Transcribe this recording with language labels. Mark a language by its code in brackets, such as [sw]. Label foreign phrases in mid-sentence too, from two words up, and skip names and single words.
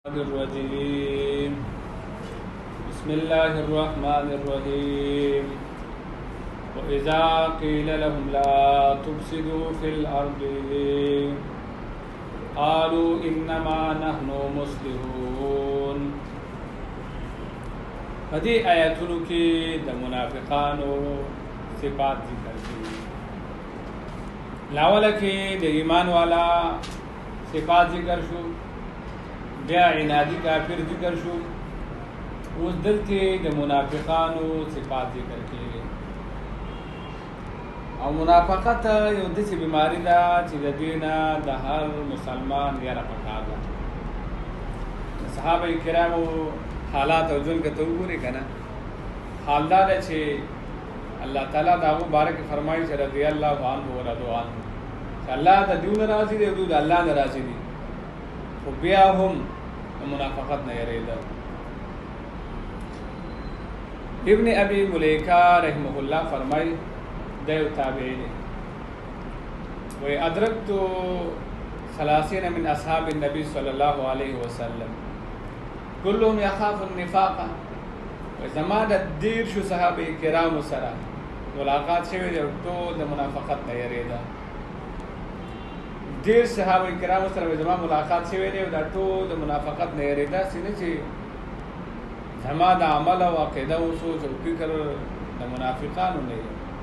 [ar] الرجيم بسم الله الرحمن الرحيم وإذا قيل لهم لا تفسدوا في الأرض قالوا إنما نحن مصلحون. [ps] هذه آیاتونو کې د منافقانو صفات ذکر دي. لاول کې د ایمان والا صفات ذکر شو، بیا عنادي کافر ذکر شو، اوس دلته د منافقانو صفات ذکر کړي. او منافقت یو داسې بیماری ده چې د دې نه د هر مسلمان یاره پکار ده. صحابه کرامو حالات او ژوند کې ته وګورې که نه، حال دا ده چې الله تعالی د هغو باره کې فرمایي چې [ar] رضي الله عنه ورضوا عنه، [ps] چې الله د دوی نه راضي دی او دوی د الله نه راضي دي، خو بیا هم منافقت نه یریدل. [ar] ابن ابي مليكه رحمه الله [ps] فرمای د یو تابعی دی، وی [ar] ادرکت 30 من اصحاب النبي صلى الله عليه وسلم كلهم يخاف النفاق. [ps] وی زما د 10 صحابه کرامو سره ملاقات شوی دی او ټول د منافقت نه یریدل. 10 صحابه کرامو سره زما ملاقات شوی دی او دا ټول د منافقت نه یریدا، سینه چې زما د عمل او عقیده او سوچ او فکر د منافقانو نه دی.